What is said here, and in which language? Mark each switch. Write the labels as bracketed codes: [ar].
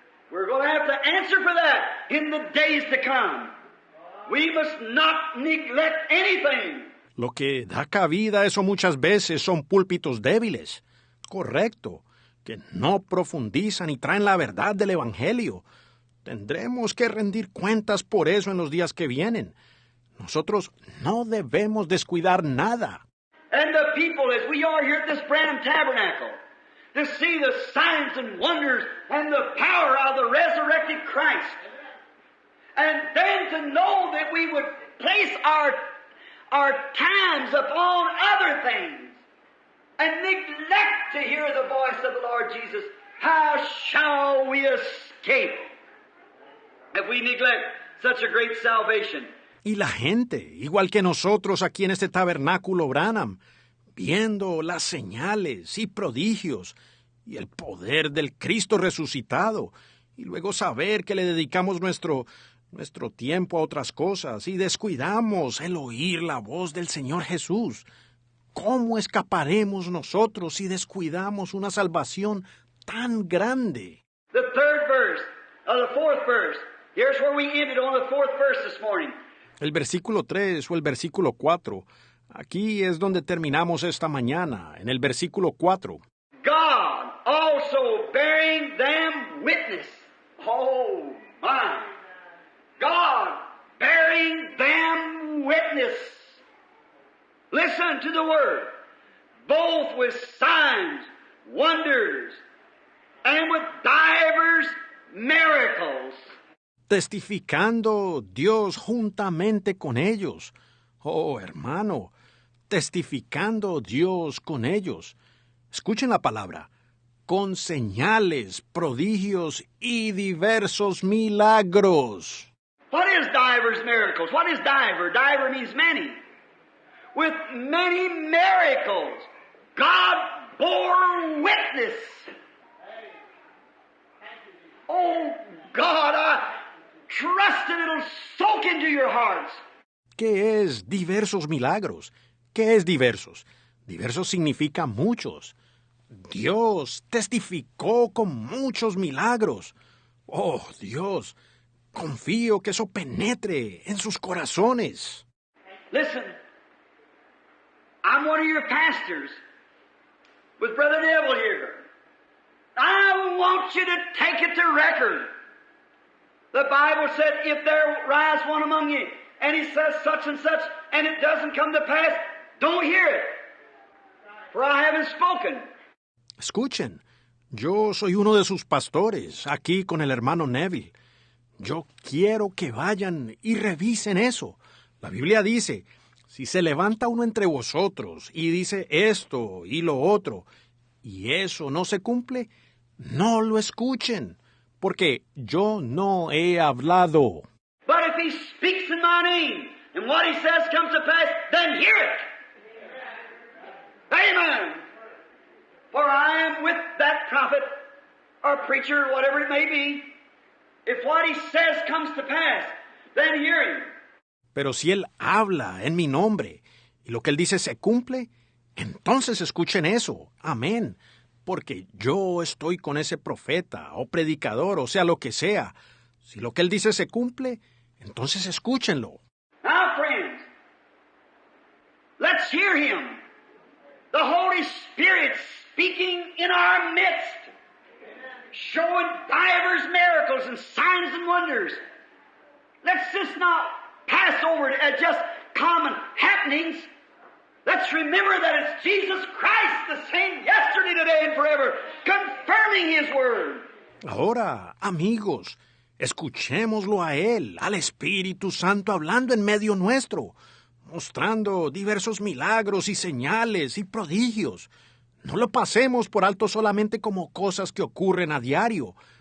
[en] We're going to have to answer for that in the days to come. We must not neglect anything. [es] Lo que da cabida a eso muchas veces son púlpitos débiles. Correcto, que no profundizan y traen la verdad del Evangelio. Tendremos que rendir cuentas por eso en los días que vienen. Nosotros no debemos descuidar nada. [en] And the people, as we are here at this Branham Tabernacle, to see the signs and wonders and the power of the resurrected Christ. And then to know that we would place our times upon other things and neglect to hear the voice of the Lord Jesus. How shall we escape if we neglect such a great salvation? [es] Y la gente, igual que nosotros aquí en este tabernáculo Branham, viendo las señales y prodigios y el poder del Cristo resucitado, y luego saber que le dedicamos nuestro tiempo a otras cosas y descuidamos el oír la voz del Señor Jesús. ¿Cómo escaparemos nosotros si descuidamos una salvación tan grande? [en] The third verse, the fourth verse. Here's where we ended on the fourth verse this morning. [es] El versículo 3 o el versículo 4. Aquí es donde terminamos esta mañana, en el versículo 4. [en] God also bearing them witness. Oh, my. God bearing them witness. Listen to the word. Both with signs, wonders, and with divers miracles. [es] Testificando Dios juntamente con ellos. Oh, hermano, testificando Dios con ellos. Escuchen la palabra. Con señales, prodigios y diversos milagros. [en] What is divers miracles? What is diver? Diver means many. With many miracles, God bore witness. Oh, God, I trust that it'll soak into your hearts. [es] ¿Qué es diversos milagros? ¿Qué es diversos? Diversos significa muchos. Dios testificó con muchos milagros. Oh, Dios, confío que eso penetre en sus corazones. [en] Listen, I'm one of your pastors with Brother Neville here. I want you to take it to record. The Bible said, if there rise one among you, and he says such and such, and it doesn't come to pass, don't hear it, for I haven't spoken. [es] Escuchen, yo soy uno de sus pastores, aquí con el hermano Neville. Yo quiero que vayan y revisen eso. La Biblia dice, si se levanta uno entre vosotros y dice esto y lo otro, y eso no se cumple, no lo escuchen, porque yo no he hablado. [en] But if he speaks in my name, and what he says comes to pass, then hear it. Amen. For I am with that prophet, or preacher, whatever it may be. If what he says comes to pass, then hear him. [es] Pero si él habla en mi nombre, y lo que él dice se cumple, entonces escuchen eso. Amén. Porque yo estoy con ese profeta, o predicador, o sea lo que sea. Si lo que él dice se cumple, entonces escúchenlo. [en] Now, friends, let's hear him. The Holy Spirit speaking in our midst, showing divers miracles and signs and wonders. Let's just not pass over it as just common happenings. Let's remember that it's Jesus Christ, the same yesterday, today, and forever, confirming His Word. [es] Ahora, amigos, escuchémoslo a Él, al Espíritu Santo hablando en medio nuestro, mostrando diversos milagros y señales y prodigios. No lo pasemos por alto solamente como cosas que ocurren a diario.